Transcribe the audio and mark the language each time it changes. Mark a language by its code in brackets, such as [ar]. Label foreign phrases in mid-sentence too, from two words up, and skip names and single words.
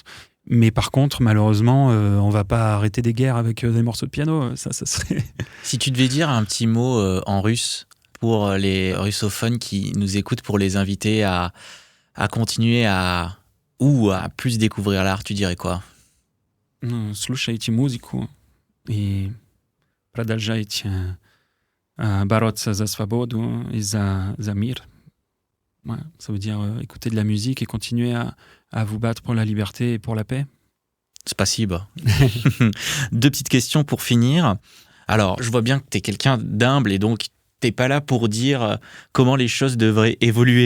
[fr] Mais par contre, malheureusement, on ne va pas arrêter des guerres avec des morceaux de piano. Ça serait... Si tu devais dire un petit mot en russe pour les russophones qui nous écoutent, pour les inviter à continuer à plus découvrir l'art, tu dirais quoi ? [ru] Слушайте музыку и продолжайте бороться за свободу et за мир. [fr] Ouais, ça veut dire écouter de la musique et continuer à vous battre pour la liberté et pour la paix. Spasibo. 2 petites questions pour finir. Alors, je vois bien que tu es quelqu'un d'humble et donc tu n'es pas là pour dire comment les choses devraient évoluer.